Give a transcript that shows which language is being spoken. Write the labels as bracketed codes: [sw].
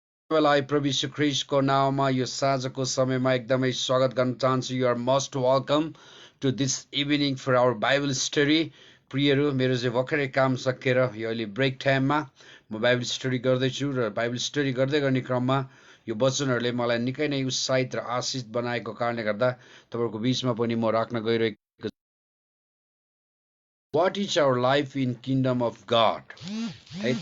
[ne] तपाईँलाई प्रभु यीशु ख्रीष्टको नाममा यो साँझको समयमा एकदमै स्वागत गर्न चाहन्छु। [en] You are most welcome to this evening for our Bible study. [ne] प्रियहरू, मेरो चाहिँ भर्खरै काम सकेर यो अहिले ब्रेक टाइममा म बाइबल स्टडी गर्दैछु र बाइबल स्टडी गर्दै गर्ने क्रममा यो वचनहरूले मलाई निकै नै उत्साहित र आशिष बनाएको कारणले गर्दा तपाईँहरूको बिचमा पनि म राख्न गइरहेको [en] what is our life in kingdom of God [ne] है।